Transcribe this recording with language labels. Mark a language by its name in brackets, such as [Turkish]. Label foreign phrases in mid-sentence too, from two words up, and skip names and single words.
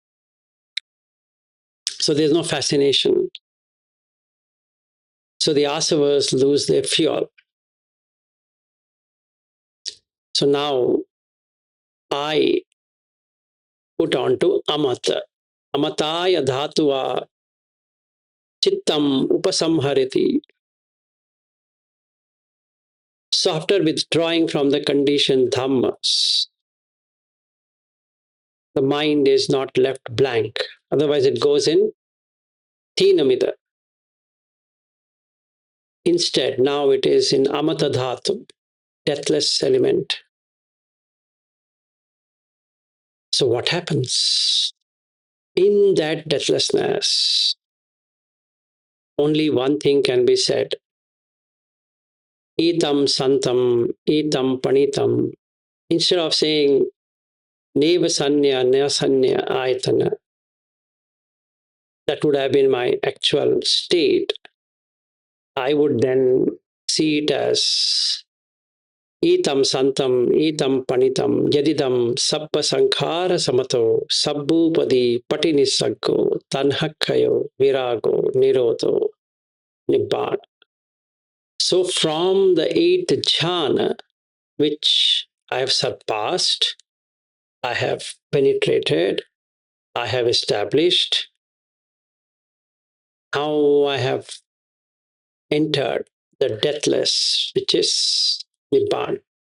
[English] So, there's no fascination. So, the asavas lose their fuel. So, now I put on to amata. [Pali] Amataya dhatuva chittam upasamhariti. [English] So, after withdrawing from the conditioned dhammas, the mind is not left blank. Otherwise, it goes in tinamida. Instead, now it is in [Pali] amata dhatu, [English] deathless element. So, what happens? In that deathlessness, only one thing can be said. [Pali] Etam santam, etam panitam. [English] Instead of saying [Pali] neva sanya, neva sanya ayatana, [English] that would have been my actual state. I would then see it as [Pali] etam santam, etam panitam, yadidam sabba sankhara samato, sabbupadi patinisaggo, tanhakkayo, virago, nirodho, nibbana. [English] So from the eighth jhana, which I have surpassed, I have penetrated, I have established, now I have entered the deathless, which is Nibbana.